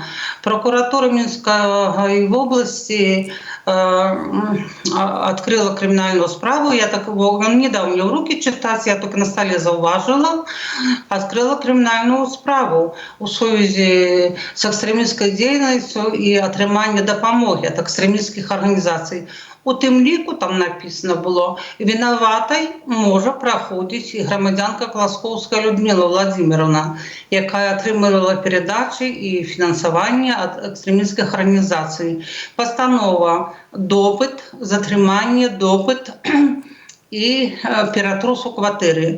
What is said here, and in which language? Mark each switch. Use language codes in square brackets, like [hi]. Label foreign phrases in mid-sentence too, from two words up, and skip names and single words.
[uk] Прокуратура Мінської області відкрила кримінальну справу. Я так, він не дав мені в руки читати, я тільки на столі зауважила. Відкрила кримінальну справу у зв'язку з екстремістською діяльністю і отримання допомоги від екстремістських організацій. [be] У тым ліку там написано было, вінаватай можа праходзіць і грамадзянка Класкоўская Людмила Владимировна, якая атрымала перадачы і фінансаванне ад экстрэмісцкіх арганізацый. Пастанова, допыт, затрыманне, допыт і ператрус у кватэры.